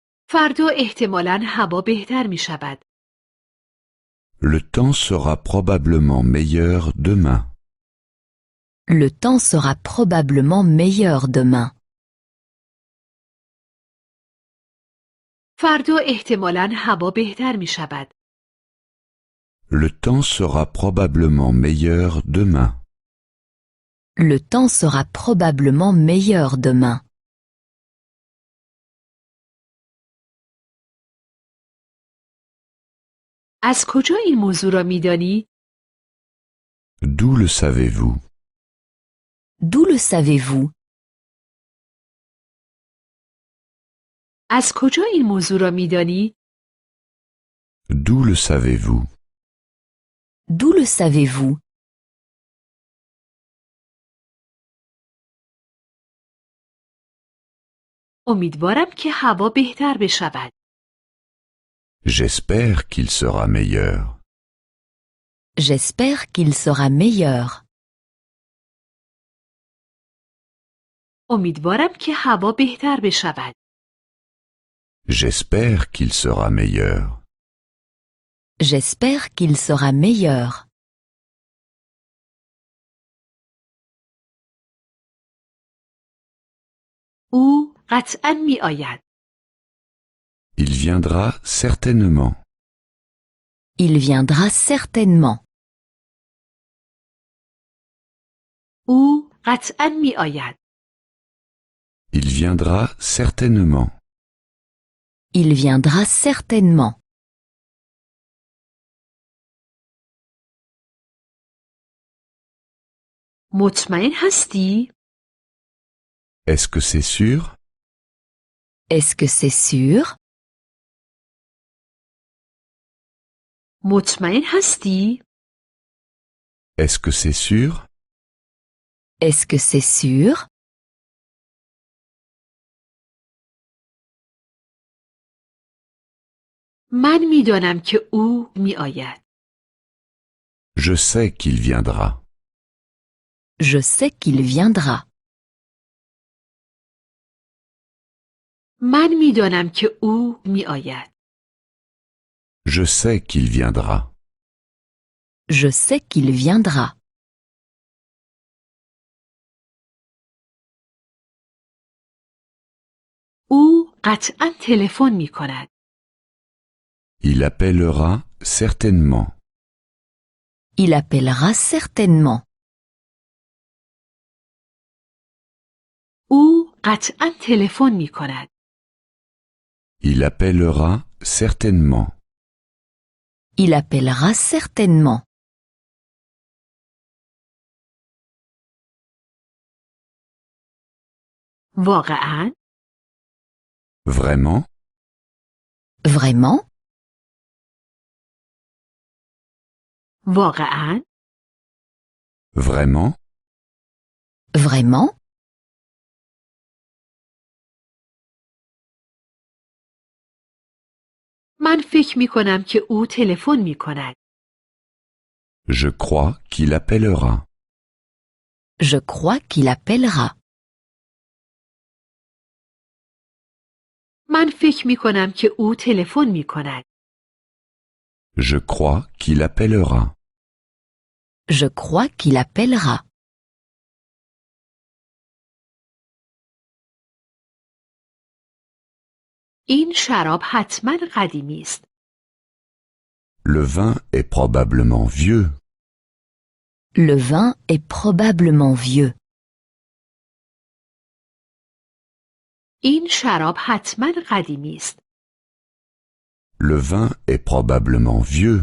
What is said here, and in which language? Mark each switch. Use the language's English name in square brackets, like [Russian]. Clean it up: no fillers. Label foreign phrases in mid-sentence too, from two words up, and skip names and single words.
[Persian] فردا احتمالاً هوا بهتر می شود. [French] Le temps sera probablement meilleur demain. Le temps sera probablement meilleur demain. [Persian] فردا احتمالاً هوا بهتر می شود. [French] Le temps sera probablement meilleur demain. Le temps sera probablement meilleur demain. [Persian] از کجا این موضوع را می دانی؟ [French] D'où le savez-vous? D'où le savez-vous? [Persian] از کجا این موضوع را می دانی؟ [French] D'où le savez-vous? D'où le savez-vous? [Persian] امیدوارم که هوا بهتر بشود. [French] J'espère qu'il sera meilleur. J'espère qu'il sera meilleur. [Persian] امیدوارم که هوا بهتر بشود. [French] J'espère qu'il sera meilleur. J'espère qu'il sera meilleur. [Persian] او قطعاً می آید. [French] Il viendra certainement. Il viendra certainement. [Persian] او قطعاً می آید. [French] Il viendra certainement. Il viendra certainement. [Persian] مطمئن هستی؟ [French] Est-ce que c'est sûr? Est-ce que c'est sûr? [Persian] مطمئن هستی؟ [French] Est-ce que c'est sûr? Est-ce que c'est sûr? [Persian] من می دانم که او می آید. [French] Je sais qu'il viendra. Je sais qu'il viendra. [Persian] من می دانم که او می آید. [French] Je sais qu'il viendra. Je sais qu'il viendra. [Persian] او قطعاً تلفن می کند. [French] Il appellera certainement. Il appellera certainement. [Persian] او قطعاً تلفن می کند. [French] Il appellera certainement. Il appellera certainement. [Persian] واقعاً؟ [French] Vraiment? Vraiment? [Persian] واقعاً؟ [French] Vraiment? Vraiment? [Persian] من فکر می کنم که او تلفن می کند. [French] Je crois qu'il appellera. Je crois qu'il appellera. [Persian] من فکر می کنم که او تلفن می کند. [French] Je crois qu'il appellera. Je crois qu'il appellera. [Persian] این شراب حتما قدیمی است. [French] Le vin est probablement vieux. Le vin est probablement vieux. [Persian] این شراب حتما قدیمی است. [French] Le vin est probablement vieux.